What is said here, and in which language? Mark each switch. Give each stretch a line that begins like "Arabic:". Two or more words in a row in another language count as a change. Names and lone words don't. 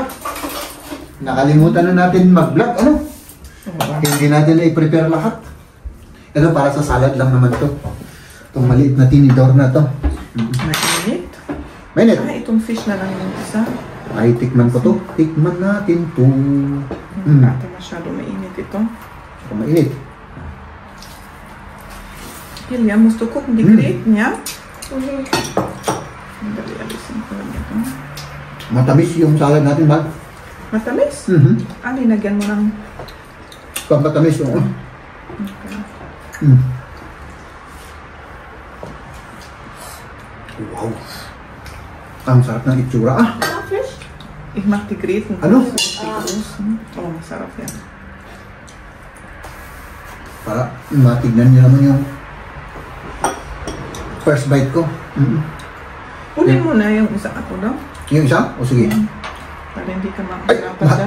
Filipino: Nakalimutan na natin mag-vlog, Hindi natin na i-prepare lahat. Ito para sa salad lang naman to. Itong maliit na tinidor na to. Mainit? Mainit? Itong fish na lang yung isa. Ay, tikman ko to. Tikman natin to. Ito masyado mainit ito. Mainit.
German: Ilya, musst du gucken, die Gräten, ja?
Filipino: Dali, alisin ko lang ito. Matamis yung salad natin, Mag. Matamis? Linagyan mo ng... Matamis, oo. Okay. Wow. Ang sarap ng itsura.
German: Ich mach die Gräten.
Filipino: Masarap yan. Para matignan niyo naman yung
English: first bite
Filipino: ko. Kunin mo na yung isa ako daw. Yung isa? O sige. Para hindi ka makasarapan dyan.